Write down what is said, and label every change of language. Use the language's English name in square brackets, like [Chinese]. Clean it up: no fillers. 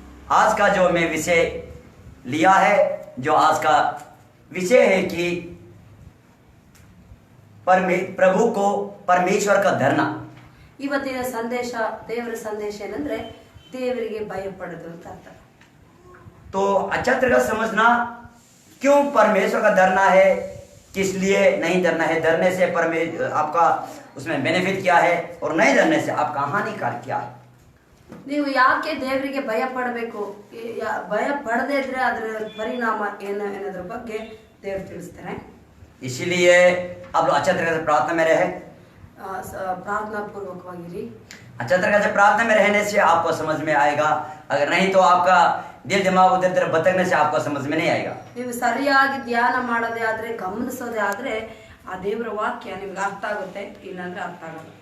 [Hindi] आज का जो मैं विषय लिया है, जो आज का विषय है कि प्रभु को परमेश्वर का डरना। [Kannada] ಇವತ್ತಿನ ಸಂದೇಶ, ದೇವರ ಸಂದೇಶ ಏನಂದ್ರೆ ದೇವರಿಗೆ ಭಯಪಡೋದು ಅಂತ ಅರ್ಥ. [Hindi] तो अच्छा तरीका समझना क्यों परमेश्वर का डरना है, किस लिए नहीं डरना है, डरने से आपका उसमें बेनिफिट क्या है और नहीं डरने से आपका हानिकार क्या है। [Kannada] ನೀವು ಯಾಕೆ ದೇವರಿಗೆ ಭಯ ಪಡಬೇಕು, ಭಯ ಪಡದೇ ಇದ್ರೆ ಅದರ ಪರಿಣಾಮ ಏನು ಅನ್ನೋದ್ರ ಬಗ್ಗೆ ದೇವರು ತಿಳಿಸ್ತಾರೆ. [Hindi] इसीलिए आप लोग अच्छा तरीके से प्रार्थना में रहे, [Kannada] ಪ್ರಾರ್ಥನಾ ಪೂರ್ವಕವಾಗಿರಿ. [Hindi] अच्छा तरीके से प्रार्थना में रहने से आपको समझ में आएगा, अगर नहीं तो आपका दिल दिमाग उधर उधर भटकने से आपको समझ में नहीं आएगा. [Kannada] ನೀವು ಸರಿಯಾಗಿ ಧ್ಯಾನ ಮಾಡೋದೇ ಆದ್ರೆ, ಗಮನಿಸೋದೇ ಆದ್ರೆ ಆ ದೇವರ ವಾಕ್ಯ ನಿಮ್ಗೆ ಅರ್ಥ ಆಗುತ್ತೆ, ಇಲ್ಲಾಂದ್ರೆ ಅರ್ಥ ಆಗಲ್ಲ.